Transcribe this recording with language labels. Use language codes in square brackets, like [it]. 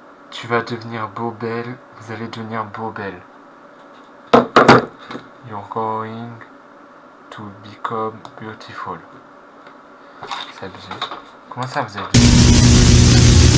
[fr] Tu vas devenir beau belle, vous allez devenir beau belle. [en] You're going to become beautiful. [fr] C'est abusé. Comment ça vous avez dit?